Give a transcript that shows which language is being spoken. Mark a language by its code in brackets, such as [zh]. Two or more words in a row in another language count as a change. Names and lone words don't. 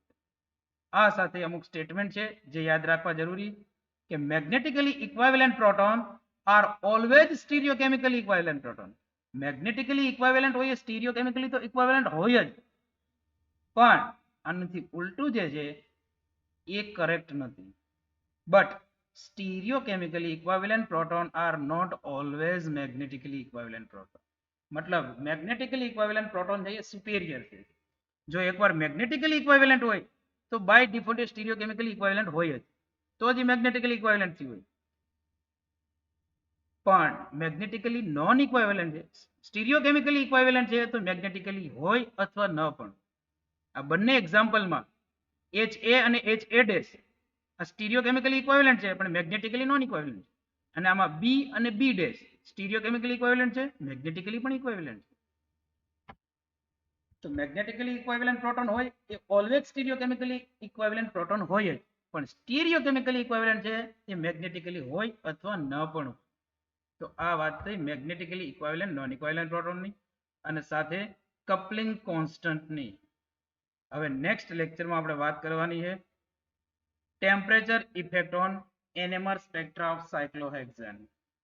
[gu] આ સાથે અમુક સ્ટેટમેન્ટ છે જે યાદ રાખવા જરૂરી, કે [en] magnetically equivalent proton are always stereochemically equivalent proton. magnetically equivalent [gu] હોય એ સ્ટીરિયોકેમિકલી તો ઇક્વાવેલન્ટ હોય જ, પણ આનાથી ઉલટું જે છે એ કરેક્ટ નથી. [en] બટ stereochemically equivalent proton are not always magnetically equivalent proton. [gu] मतलब [en] magnetically equivalent proton [gu] છે એ superior છે. જો એકવાર [en] magnetically equivalent [gu] હોય તો [en] by default stereochemically equivalent [gu] હોય જ, તો જ [en] magnetically equivalent [gu] થી હોય. પણ [en] magnetically non equivalent [gu] છે, [en] stereochemically equivalent [gu] છે તો magnetically હોય અથવા ન પણ. આ બંને એક્ઝામ્પલમાં HA અને HA ડેશ આ [en] stereochemically equivalent [gu] છે પણ [en] magnetically non equivalent [gu] છે. અને આમાં B અને B ડેશ [en] stereochemically equivalent [gu] છે, મેગ્નેટિકલી પણ ઇક્વાવેલન્ટ છે. તો [en] magnetically equivalent proton [gu] હોય એ [en] always stereochemically equivalent proton [gu] હોય જ, પણ [en] stereochemically equivalent [gu] છે એ મેગ્નેટિકલી હોય અથવા ન પણ. તો આ વાત થઈ [en] magnetically equivalent non equivalent [gu] પ્રોટોનની અને સાથે [en] coupling constant. [gu] હવે [en] next lecture [gu] આપણે વાત કરવાની છે [en] temperature effect on NMR spectra of cyclohexane.